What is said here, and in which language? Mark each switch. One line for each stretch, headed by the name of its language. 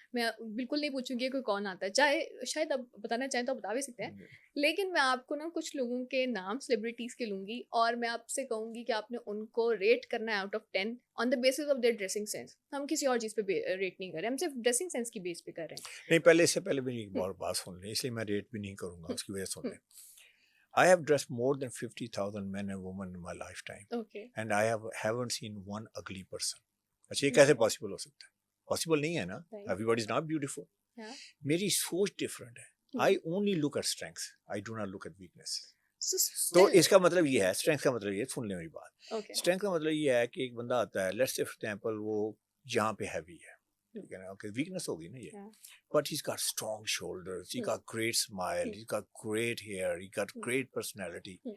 Urdu: میں بالکل نہیں پوچھوں گی کوئی کون آتا ہے, چاہے شاید آپ بتانا چاہیں تو آپ بتا بھی سکتے ہیں, لیکن میں آپ کو نا کچھ لوگوں کے نام سیلیبریٹیز کے لوں گی, اور میں آپ سے کہوں گی کہ آپ نے ان کو ریٹ کرنا ہے
English: Out of 10 on the basis of their dressing sense.
Urdu: ہم کسی اور چیز پہ ریٹ نہیں کر رہے, ہم صرف ڈریسنگ سینس کی بیس پہ کر رہے ہیں. نہیں پہلے اس سے پہلے بھی ایک بات سن لیں, اس لیے میں ریٹ بھی نہیں کروں گا, اس کی وجہ سن لیں.
English: I have dressed more than 50,000 men and women in my lifetime. Okay. And I haven't seen one ugly person.
Urdu: اچھا یہ کیسے پاسبل ہو سکتا ہے؟ پاسبل نہیں ہے نا,
English: everybody is not beautiful.
Urdu: میری سوچ ڈفرینٹ ہے.
English: I only look at strengths. I do not look at weakness.
Urdu: تو اس کا مطلب یہ ہے, اسٹرینتھ کا مطلب یہ, سن لیں میری بات. اسٹرینتھ کا مطلب یہ ہے کہ ایک بندہ آتا ہے,
English: let's say for example
Urdu: وہ یہاں پہ ہیوی ہے, ٹھیک ہے نا, ویکنس ہوگی نا یہ,
English: But he's got strong shoulders, he got great smile, he got great hair, he got great personality.